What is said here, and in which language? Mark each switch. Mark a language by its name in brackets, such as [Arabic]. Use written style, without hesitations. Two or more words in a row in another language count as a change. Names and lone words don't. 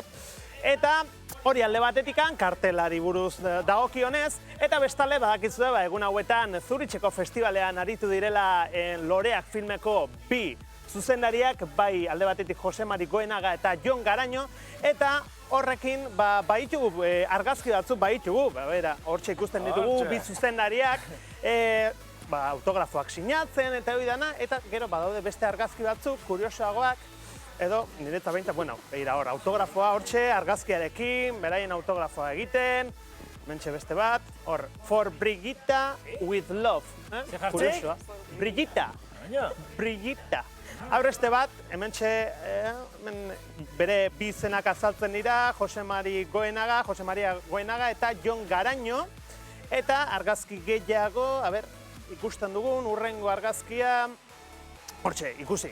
[Basque] Eta hori alde batetikan, kartelari buruz dagokionez, eta bestalde badakizue egun hauetan Zuritzeko festivalean aritu direla loreak filmeko bi zuzendariak, bai alde batetik Jose Mari Goenaga eta Jon Garaño, eta horrekin baitugu argazki batzuk baitugu, hortxe ikusten ditugu bi zuzendariak, autografoak sinatzen eta hori dana, eta gero badaude beste argazki batzuk, kuriosoagoak, edo niretzat behintzat, autografoa hortxe, argazkiarekin, beraien autografoa egiten, mentxe beste bat, hor, [English] for Brigitta with love. [Basque] Kuriosoa. Brigitta. Aurreste bat, hementxe bere bi izenak azaltzen dira, Jose Maria Goenaga eta Jon Garaño. Eta argazki gehiago, ikusten dugun, urrengo argazkia, hortxe, ikusi.